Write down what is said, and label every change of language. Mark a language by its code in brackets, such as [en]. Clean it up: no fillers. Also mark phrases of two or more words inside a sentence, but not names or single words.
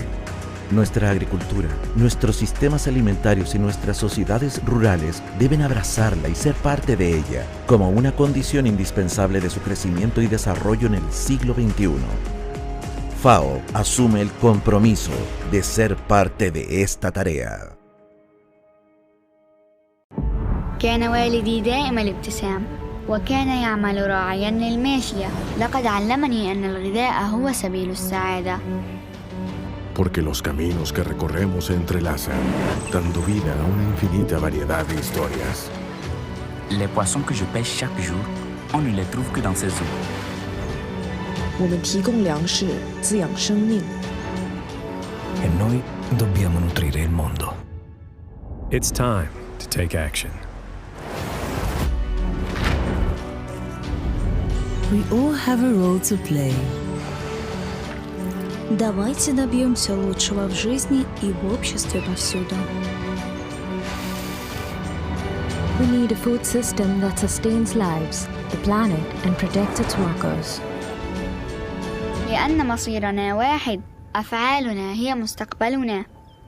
[es] Nuestra agricultura, nuestros sistemas alimentarios y nuestras sociedades rurales deben abrazarla y ser parte de ella, como una condición indispensable de su crecimiento y desarrollo en el siglo XXI. FAO asume el compromiso de ser parte de esta tarea. [ar] كان والدي دائم الابتسام وكان يعمل راعيا للماشية. لقد علمني أن الغذاء هو سبيل السعادة. [es] Porque los caminos que recorremos se entrelazan, dando vida a una infinita variedad de historias. [fr] Les poissons que je pêche chaque jour, on ne les trouve que dans ces eaux. [zh] 我们提供粮食，滋养生命。 [it] E noi dobbiamo nutrire il mondo. [en] It's time to take action. We all have a role to play. [ru] Давайте добьемся лучшего в жизни и в обществе повсюду. [en] We need a food system that sustains lives, the planet, and protects its workers. [ar] لأن مصيرنا واحد، أفعالنا هي مستقبلنا.